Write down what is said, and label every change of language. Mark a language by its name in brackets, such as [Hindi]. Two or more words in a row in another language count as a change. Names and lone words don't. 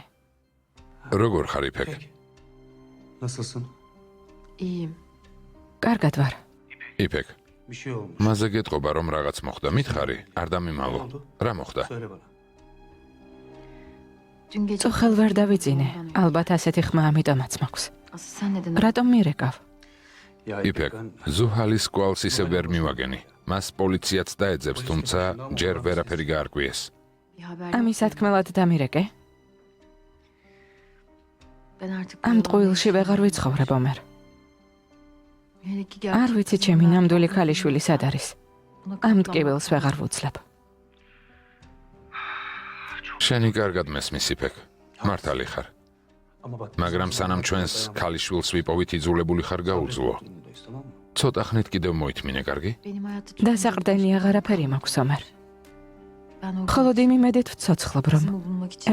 [Georgian] როგორ ხარ იფეკ? [Turkish] Nasılsın? İyiyim. [Georgian] კარგად ვარ. იფეკ, [Turkish] Bir şey olmuş. [Georgian] მასზე გეტყობა რომ რაღაც მოხდა, მითხარი, არ დამიმალო. რა მოხდა? [Turkish] Söyle bana. Dün gece... [Georgian] წუხელ ვერ დავიძინე. ალბათ ასეთი ხმა ამიტომაც მაქვს. [Turkish] Asıl sen neden... [Georgian] რატომ მირეკავ? [Turkish] Ya იფეკ, ben [Georgian] ზუჰალის კვალს ისე ვერ მივაგენი. მას პოლიციაც დაეძებს, თუმცა ჯერ ვერაფერი გაარკვიეს. [Turkish] Bir haber [Georgian] ამის სათქმელად დამირეკე? [Turkish] Ben artık... [Georgian] ამ ტყუილში ვეღარ ვიცხოვრებ ომერ. [Turkish] Hele ki [Georgian] არ ვიცი ჩემი ნამდვილი ქალიშვილი სად არის. ამ ტკივილს ვეღარ ვუძლებ. შენი კარგად მესმის იფეკ. მართალი ხარ. [Turkish] ama bak. [Georgian] მაგრამ სანამ ჩვენს ქალიშვილს ვიპოვით იძულებული ხარ გაუძლო. [Turkish] Tamam mı? [Georgian] ცოტა ხნით კიდევ მოითმინე, კარგი? [Turkish] Benim hayatta çok [Georgian] დასაყრდენი აღარაფერი მაქვს ომარ. [Turkish] Ben o [Georgian] მხოლოდ იმ იმედით ვცოცხლობ, რომ [Turkish] kızımı bulmak için